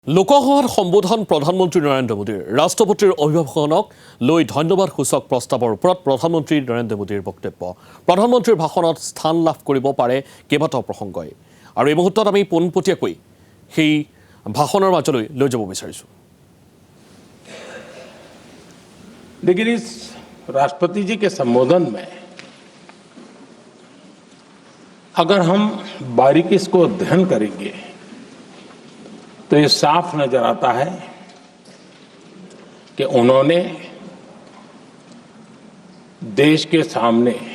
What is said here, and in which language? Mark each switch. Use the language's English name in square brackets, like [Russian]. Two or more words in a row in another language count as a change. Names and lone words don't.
[Assamese] লোকসভাত সম্বোধন প্ৰধানমন্ত্ৰী নৰেন্দ্ৰ মোদীৰ ৰাষ্ট্ৰপতিৰ অভিভাষণক লৈ ধন্যবাদ সূচক প্ৰস্তাৱৰ ওপৰত প্ৰধানমন্ত্ৰী নৰেন্দ্ৰ মোদীৰ বক্তব্য। প্ৰধানমন্ত্ৰীৰ ভাষণত স্থান লাভ কৰিব পাৰে কেইবাটাও প্ৰসংগই, আৰু এই মুহূৰ্তত আমি পোনপটীয়াকৈ সেই ভাষণৰ মাজলৈ লৈ যাব বিচাৰিছোঁ। [Hindi] लेकिन इस राष्ट्रपति जी के संबोधन में अगर हम बारीकी इसको अध्ययन करेंगे तो ये साफ नजर आता है कि उन्होंने देश के सामने